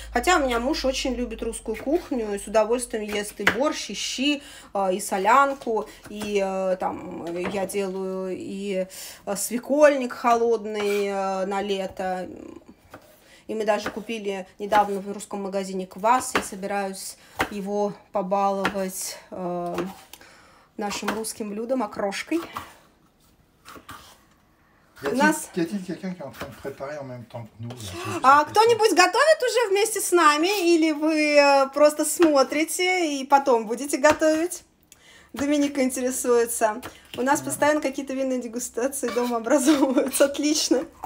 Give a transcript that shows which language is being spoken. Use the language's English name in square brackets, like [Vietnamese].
[Russian] Хотя у меня муж очень любит русскую кухню и с удовольствием ест и борщ, и щи, и солянку, и там я делаю и свекольник холодный на лето. И мы даже купили недавно в русском магазине квас. Я собираюсь его побаловать нашим русским блюдом, окрошкой. [French] Y a-t-il quelqu'un qui est en train de préparer en même temps que nous? [Russian] Кто-нибудь готовит уже вместе с нами? Или вы просто смотрите и потом будете готовить? Доминика интересуется. У нас постоянно какие-то винные дегустации дома образовываются. Отлично.